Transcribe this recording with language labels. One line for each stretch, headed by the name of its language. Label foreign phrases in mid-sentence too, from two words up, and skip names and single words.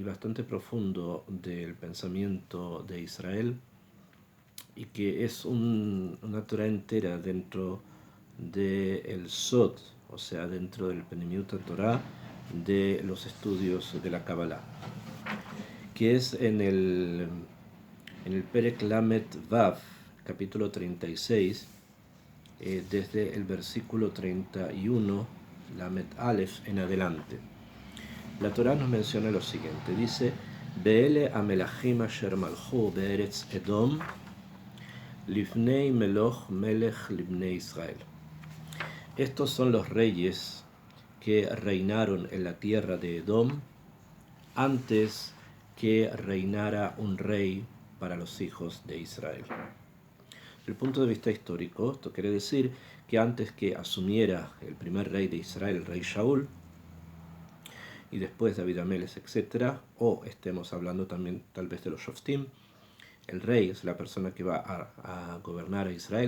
Spanish: bastante profundo del pensamiento de Israel, y que es una Torah entera dentro del Sod, o sea, dentro del
Hebrew: פנימיות תורה
Spanish: de los estudios de la Kabbalah, que es en el
Hebrew: פרק למד וו,
Spanish: capítulo 36, desde el versículo 31,
Hebrew: למד אלף,
Spanish: en adelante. La Torah nos menciona lo siguiente, dice:
Hebrew: ובאלה המלכים אשר מלכו בארץ אדום לפני מלך מלך לבני ישראל.
Spanish: Estos son los reyes que reinaron en la tierra de Edom antes que reinara un rey para los hijos de Israel. Desde el punto de vista histórico, esto quiere decir que antes que asumiera el primer rey de Israel, el rey Shaul, y después David Ameles, etc., o estemos hablando también tal vez de los Shoftim, el rey es la persona que va a gobernar a Israel.